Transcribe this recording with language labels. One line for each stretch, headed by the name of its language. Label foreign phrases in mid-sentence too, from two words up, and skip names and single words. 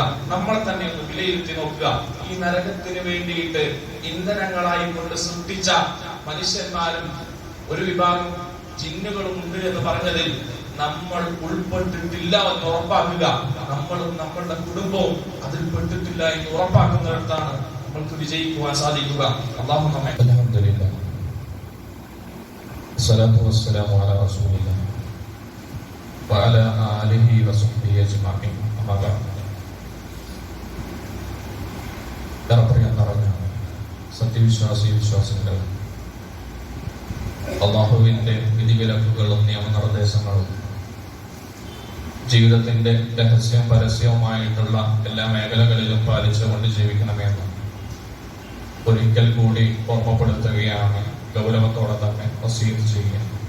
Malayalam: നമ്മളെ തന്നെ ഒന്ന് വിലയിരുത്തി നോക്കുക. ഈ നരകത്തിന് വേണ്ടിയിട്ട് ഇന്ധനങ്ങളായി കൊണ്ട് സൃഷ്ടിച്ച മനുഷ്യന്മാരും ഒരു വിഭാഗം ജിന്നുകളും ഉണ്ട് എന്ന് പറഞ്ഞതിൽ നമ്മൾ ഉൾപ്പെട്ടിട്ടില്ല എന്ന് ഉറപ്പാക്കുക. നമ്മളും നമ്മളുടെ കുടുംബവും അതിൽ പെട്ടിട്ടില്ല എന്ന് ഉറപ്പാക്കുന്നിടത്താണ് നമ്മൾക്ക് വിജയിക്കുവാൻ സാധിക്കുക.
Arabic: അല്ലാഹു നമ്മെ الحمد لله الصلاة والسلام على رسول الله وعلى آله وصحبه أجمعين. أما بعد.
Malayalam: സത്യവിശ്വാസികൾ അല്ലാഹുവിന്റെ വിധിവിലക്കുകളും നിയമനിർദ്ദേശങ്ങളും ജീവിതത്തിന്റെ രഹസ്യവും പരസ്യവുമായിട്ടുള്ള എല്ലാ മേഖലകളിലും പാലിച്ചുകൊണ്ട് ജീവിക്കണമെന്ന് ഒരിക്കൽ കൂടി ഓർമ്മപ്പെടുത്തുകയാണ്, ഗൗരവത്തോടെ തന്നെ വസീയത്ത് ചെയ്യുക.